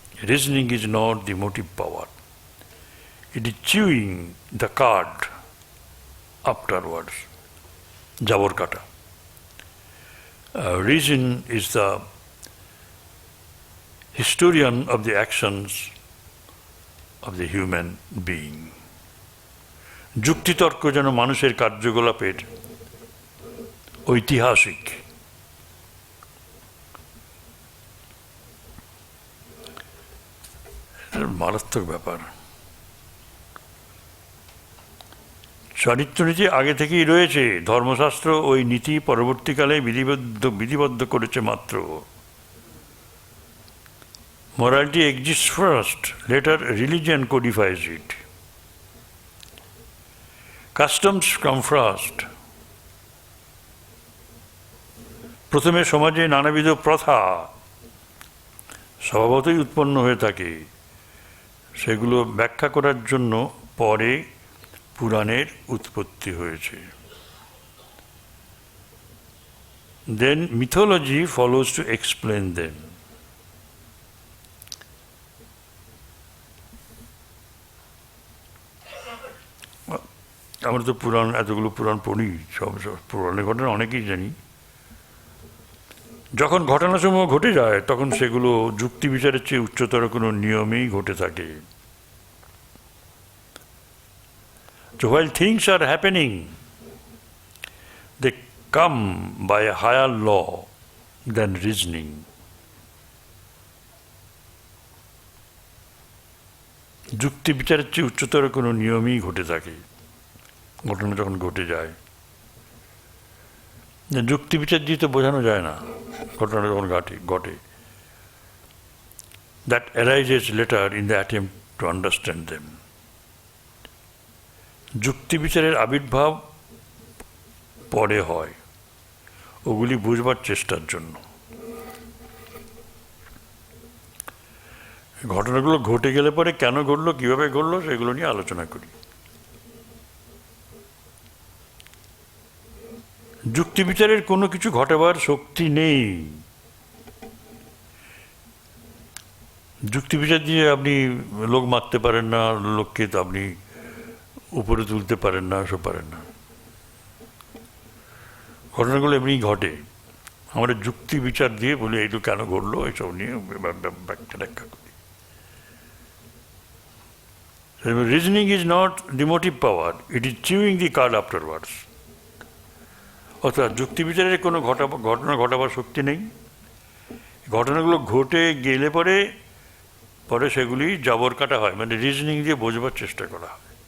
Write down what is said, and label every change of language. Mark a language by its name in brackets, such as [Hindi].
[English] Reasoning is not the motive power. It is chewing the cud afterwards. [Bangla] Jabor kata. [English] Reason is the historian of the actions of the human being. [Bangla] যুক্তিতর্ক যেন মানুষের কার্যকলাপের ঐতিহাসিক। মারাত্মক ব্যাপার। চারিত্রনীতি আগে থেকেই রয়েছে, ধর্মশাস্ত্র ওই নীতি পরবর্তীকালে বিধিবদ্ধ করেছে মাত্র। [English] Morality exists first, later religion codifies it. Customs come first. [Bangla] প্রথমে সমাজে নানাবিধ প্রথা স্বভাবতই উৎপন্ন হয়ে থাকে, সেগুলো ব্যাখ্যা করার জন্য পরে পুরাণের উৎপত্তি হয়েছে। [English] Then mythology follows to explain them. [Bangla] আমরা তো এতগুলো পুরাণ পড়ি, সব পুরাণের ঘটনা অনেকেই জানি। যখন ঘটনাসমূহ ঘটে যায় তখন সেগুলো যুক্তি বিচারের চেয়ে উচ্চতর কোনো নিয়মেই ঘটে থাকে। [English] So while things are happening, they come by a higher law than reasoning. [Bangla] যুক্তি বিচারের চেয়ে উচ্চতর কোনো নিয়মই ঘটে থাকে ঘটনা যখন ঘটে যায়। যুক্তি বিচার দিয়ে তো বোঝানো যায় না ঘটনা যখন ঘটে। [English] That arises later in the attempt to understand them. [Bangla] যুক্তি বিচারের আবির্ভাব পরে হয় ওগুলি বুঝবার চেষ্টার জন্য। ঘটনাগুলো ঘটে গেলে পরে কেন ঘটলো, কিভাবে ঘটলো, সেগুলো নিয়ে আলোচনা করি। যুক্তি বিচারের কোনো কিছু ঘটাবার শক্তি নেই। যুক্তি বিচার দিয়ে আপনি লোক মারতে পারেন না, লোককে তো আপনি উপরে তুলতে পারেন না, সব পারেন না। ঘটনাগুলো এমনি ঘটে, আমরা যুক্তি বিচার দিয়ে বলি এইটু কেন ঘটলো, এইসব নিয়ে ব্যাখ্যা করি। [English] Reasoning is not the motive power, it is chewing the cud afterwards. [Bangla] অর্থাৎ যুক্তিবিচারের কোনো ঘটনা ঘটাবার শক্তি নেই। ঘটনাগুলো ঘটে গেলে পরে পরে সেগুলি জাবর কাটা হয়, মানে রিজনিং দিয়ে বোঝবার চেষ্টা করা হয়।